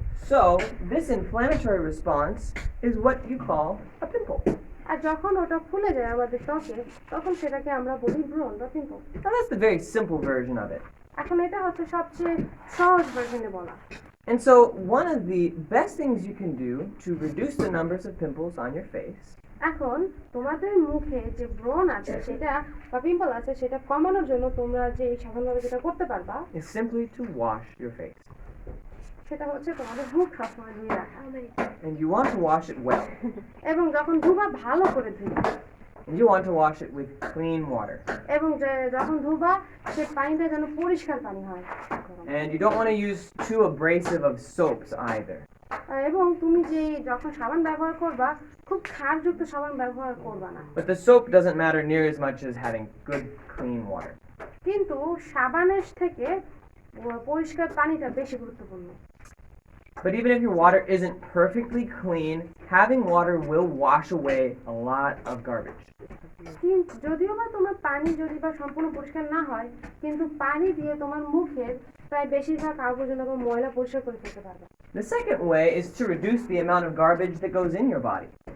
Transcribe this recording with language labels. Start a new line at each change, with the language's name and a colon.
English: So, this inflammatory response is what you call a pimple.
Bangla: আর যখন ওটা ফুলে যায় আমাদের ত্বকে তখন সেটাকে আমরা বলি ব্রণ বা pimple.
English: Now that's the very simple version of it.
Bangla: এখন এটা হচ্ছে সবচেয়ে সহজ ভার্সনে বলা।
English: And so, one of the best things you can do to reduce the numbers of pimples on your face
Bangla: এখন তোমাদের মুখে যে ব্রণ আছে সেটা বা পিম্পল আছে সেটা কমানোর জন্য তোমরা যে সাধারণভাবে যেটা করতে পারবা
English: is simply to wash your face.
Bangla: সেটা হচ্ছে তোমাদের মুখ সবসময় ধুয়ে রাখা।
English: And you want to wash it well.
Bangla: এবং যখন ধুবা ভালো করে ধুবা।
English: And you want to wash it with clean water.
Bangla: এবং যখন ধুবা সে পানিটা যেন পরিষ্কার পানি হয়।
English: And you don't want to use too abrasive of soaps either.
Bangla: এবং তুমি যে যখন সাবান ব্যবহার করবা খুব ক্ষারযুক্ত সাবান ব্যবহার করবা না।
English: But the soap doesn't matter near as much as having good, clean water.
Bangla: কিন্তু সাবানের থেকে পরিষ্কার পানিটা বেশি গুরুত্বপূর্ণ।
English: But even if your water isn't perfectly clean, having water will wash away a lot of garbage.
Bangla: কিন্তু যদিও বা তোমার পানি যদি বা সম্পূর্ণ পরিষ্কার না হয়, কিন্তু পানি দিয়ে তোমার মুখের প্রায় বেশিরভাগ আবর্জনা বা ময়লা পরিষ্কার করে ফেলতে পারবে।
English: The second way is to reduce the amount of garbage that goes in your body.